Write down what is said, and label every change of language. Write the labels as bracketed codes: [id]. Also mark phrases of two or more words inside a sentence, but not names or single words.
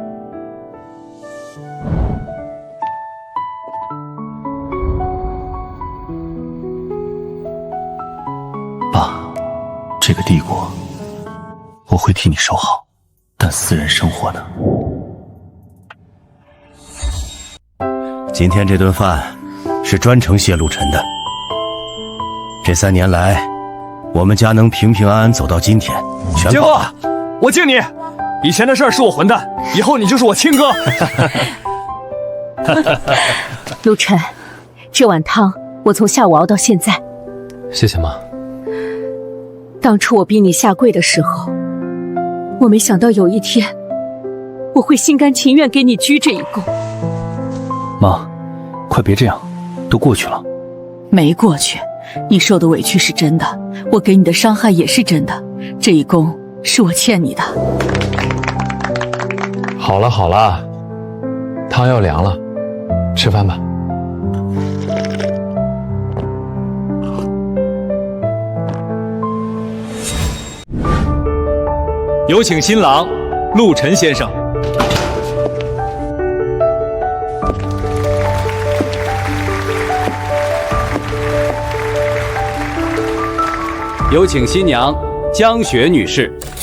[zh] 这个帝国，我会替你守好，但私人生活呢？今天這頓飯是專程謝陸晨的。這3年來，我們家能平平安安走到今天，全金貨，我敬你。以前的事是我混蛋，以後你就是我親哥。陸晨，這碗湯我從下午熬到現在。謝謝媽。當初我逼你下跪的時候，我沒想到有一天，我會心甘情願給你鞠這一躬。媽，快別這樣，都過去了。沒過去，你受的委屈是真的，我給你的傷害也是真的，這一躬是我欠你的。好了好了，湯要涼了，吃飯吧。有請新郎陸晨先生。有請新娘江雪女士。